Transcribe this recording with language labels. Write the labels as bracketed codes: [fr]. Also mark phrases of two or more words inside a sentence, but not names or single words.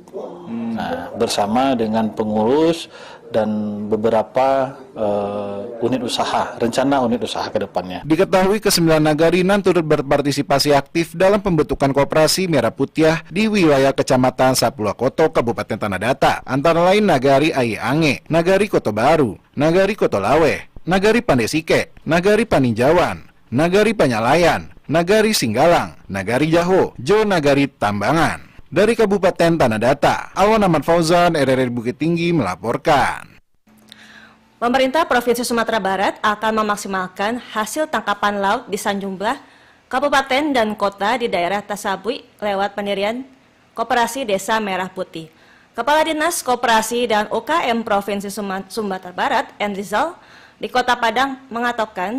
[id] Nah, bersama dengan pengurus dan beberapa unit usaha, rencana unit usaha ke depannya. Diketahui ke-9 nagari nan turut berpartisipasi aktif dalam pembentukan koperasi Merah Putih di wilayah Kecamatan Sepuluh Koto, Kabupaten Tanah Datar. Antara lain nagari Aye Ange, nagari Koto Baru, nagari Koto Lawe, nagari Pandesike, nagari Paninjauan, nagari Panyalayan, nagari Singgalang, nagari Jaho, jo nagari Tambangan. Dari Kabupaten Tanah Datar, Awan Ahmad Fauzan, RRI Bukit Tinggi melaporkan. Pemerintah Provinsi Sumatera Barat akan memaksimalkan hasil tangkapan laut di sejumlah kabupaten dan kota di daerah Tasabui lewat pendirian Koperasi Desa Merah Putih. Kepala Dinas Koperasi dan UKM Provinsi Sumatera Barat, Enrizal, di Kota Padang mengatakan